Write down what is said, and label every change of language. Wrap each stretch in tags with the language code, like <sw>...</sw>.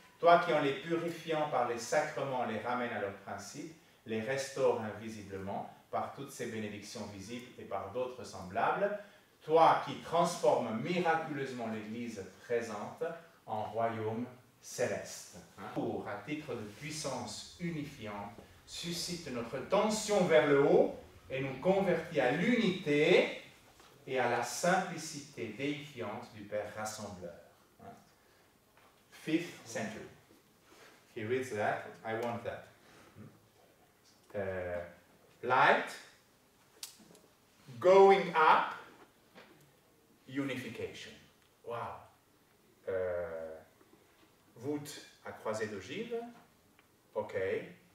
<fr>Toi qui en les purifiant par les sacrements les ramènes à leur principe, les restaure invisiblement par toutes ces bénédictions visibles et par d'autres semblables, toi qui transformes miraculeusement l'Église présente en royaume céleste. Pour, à titre de puissance unifiante, suscite notre tension vers le haut et nous convertit à l'unité et à la simplicité déifiante du Père rassembleur.</fr> <en>5th century. He reads that, I want that. Light, going up, unification. Wow.</en> <fr>Voûte à croisée d'ogive, okay.</fr>